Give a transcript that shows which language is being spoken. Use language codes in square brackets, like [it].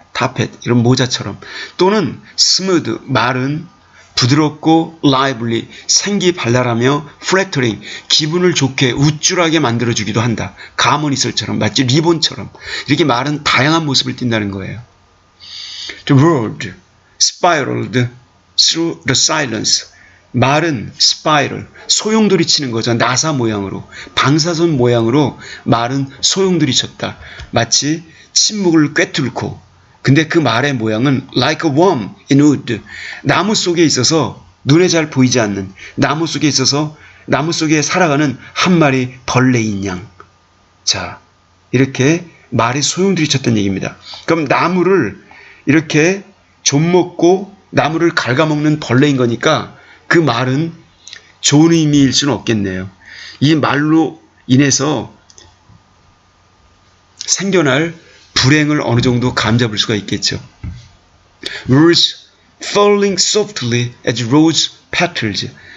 [en] top hat. [ko] 이런 모자처럼. 또는 smooth. 말은 부드럽고 lively. 생기 발랄하며 flattering. 기분을 좋게 우쭐하게 만들어주기도 한다. 가모니설처럼. 마치 리본처럼. 이렇게 말은 다양한 모습을 띈다는 거예요. [en] The word spiraled through the silence. [ko] 말은 spiral, 소용돌이 치는 거죠. 나사 모양으로, 방사선 모양으로 말은 소용돌이 쳤다. 마치 침묵을 꿰뚫고. 근데 그 말의 모양은 [en] like a worm in wood. [ko] 나무 속에 있어서 눈에 잘 보이지 않는, 나무 속에 있어서 나무 속에 살아가는 한 마리 벌레인 양. 자, 이렇게 말이 소용돌이 쳤다는 얘기입니다. 그럼 나무를 이렇게 좀먹고 나무를 갉아먹는 벌레인 거니까 그 말은 좋은 의미일 수는 없겠네요. 이 말로 인해서 생겨날 불행을 어느 정도 감잡을 수가 있겠죠. [en] Words falling softly as rose petals.